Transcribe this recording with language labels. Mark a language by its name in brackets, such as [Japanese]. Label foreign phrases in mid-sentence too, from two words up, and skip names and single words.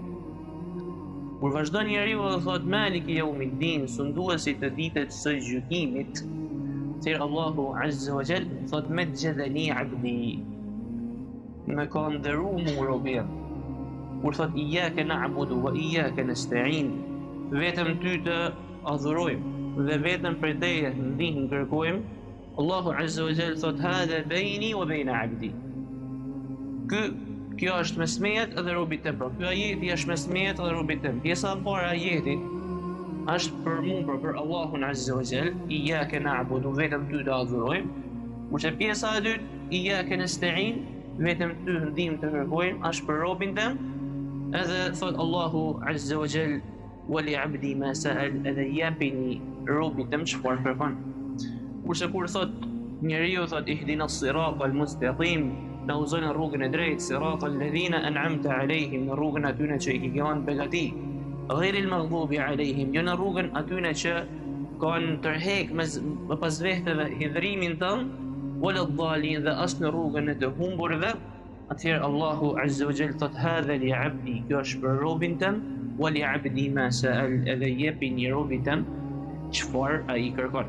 [Albanian] Kur vazhdon njeriu dhe thot [Arabic] مالك يوم الدين, [Albanian] sunduesi të ditës së gjykimit, thirr Allahu [Arabic] عز وجل [Albanian] thot [Arabic] مجدني عبدي, [Albanian] me ka ndëruar mu robi jam. Kur thot [Arabic] إياك نعبد وإياك نستعين, [Albanian] vetëm ty të adhurojmë dhe vetëm për teje ndihmë kërkojmë, Allahu [Arabic] عز وجل [Albanian] thot [Arabic] هذا بيني وبين عبدي, [Albanian] kjo është mes meje dhe robit tim. Pra, ky ajeti është mes meje dhe robit tim. Pjesa e parë e ajetit është për mua, për Allahun [Arabic] عز وجل, إياك نعبد, [Albanian] vetëm ty të adhurojmë. Kurse pjesa e dytë, [Arabic] إياك نستعين, [Albanian] vetëm ty ndihmë të kërkojmë, është për robin tim. Edhe thot Allahu [Arabic] عز وجل ولعبدي ما سأل, [Albanian] edhe japini robit tim çfarë kërkon. Kurse kur thot njeriu thot [Arabic] اهدنا الصراط المستقيم, [Albanian] në uzojnë në rrugën e drejtë, [Arabic] صراط الذين أنعمت عليهم, [Albanian] në rrugën atyne që i kanë begati, [Arabic] غير المغضوب عليهم, [Albanian] jo në rrugën atyne që kanë tërhek me pas vehteve hidhrimin tënë, [Arabic] ولا الضالين, [Albanian] dhe as në rrugën e të humburve. Atëherë Allahu [Arabic] عز وجل [Albanian] thot [Arabic] هذا لعبدي, [Albanian] kjo është për robin tëm, [Arabic] ولعبدي ما سأل, [Albanian] edhe jepi një robi tëm çfarë ai kërkon.